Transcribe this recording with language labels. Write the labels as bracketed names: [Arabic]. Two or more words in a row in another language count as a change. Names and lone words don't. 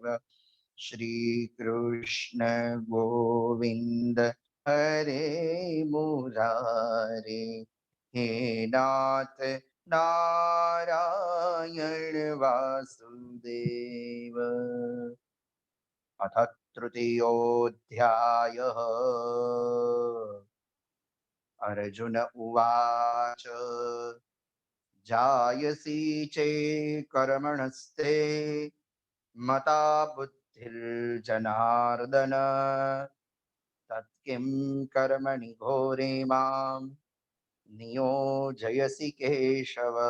[Sanskrit] શ્રી કૃષ્ણ ગોવિંદ હરે મુરારે, હે નાથ નારાયણ વાસુદેવ. અથ તૃતીયોऽધ્યાયः अर्जुन उवाच जायसी चे कर्मणस्ते मता बुद्धिर्जनार्दन तत्किं कर्मणि घोरे मां नियोजयसि केशव